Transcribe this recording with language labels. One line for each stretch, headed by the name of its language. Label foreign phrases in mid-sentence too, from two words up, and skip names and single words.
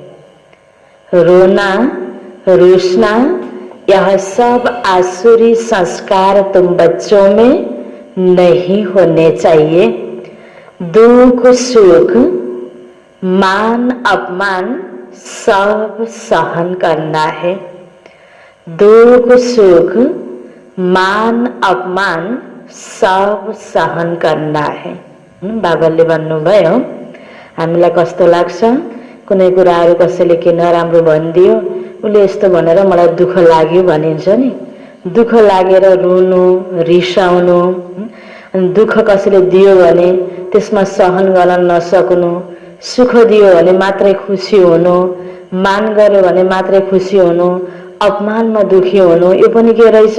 Hindi: रोना, रूसना, यह सब आसुरी संस्कार तुम बच्चों में नहीं होने चाहिए। दुख सुख, मान अपमान सब सहन करना है। दुख सुख, मान अपमान सब सहन करना है।
Nepali: बाबाले भन्नुभयो, हामीलाई कस्तो लाग्छ, कुनै कुराहरू कसैले के नराम्रो भनिदियो, उसले यस्तो भनेर मलाई दुःख लाग्यो भनिन्छ नि। दुःख लागेर रुनु, रिसाउनु, दुःख कसैले दियो भने त्यसमा सहन गर्न नसक्नु, सुख दियो भने मात्रै खुसी हुनु, मान गर्यो भने मात्रै खुसी हुनु, अपमानमा दुखी हुनु, यो पनि के रहेछ?